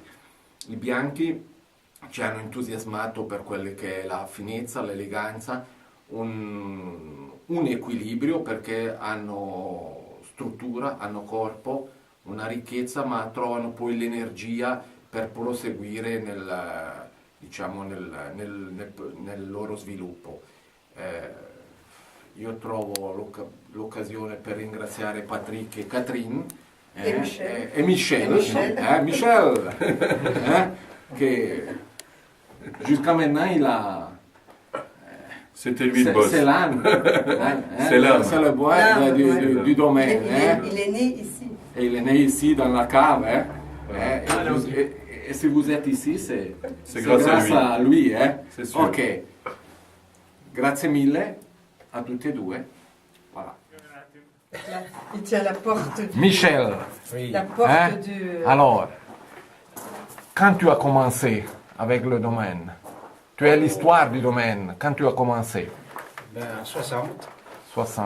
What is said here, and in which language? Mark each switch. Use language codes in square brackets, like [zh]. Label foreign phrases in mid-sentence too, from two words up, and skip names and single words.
[it] I bianchi ci hanno entusiasmato per quelle che è la finezza, l'eleganza, un equilibrio perché hanno struttura, hanno corpo, una ricchezza, ma trovano poi l'energia per proseguire nel loro sviluppo. io trovo l'occasione per ringraziare Patrick et Catherine [fr] Et Michel. Michel, che jusqu'à maintenant il a... C'était lui le boss. C'est l'âme. C'est l'âme. C'est le bois du domaine. Il est né ici. Et il est né ici dans la cave. Et si vous êtes ici, c'est grâce à lui. C'est sûr. Ok. [it] Grazie mille a tutti e due. [fr] Voilà. Il tient la porte du... Michel, La porte du... alors, quand tu as commencé avec le domaine, tu as l'histoire du domaine, quand tu as commencé? Ben, en 60. 60.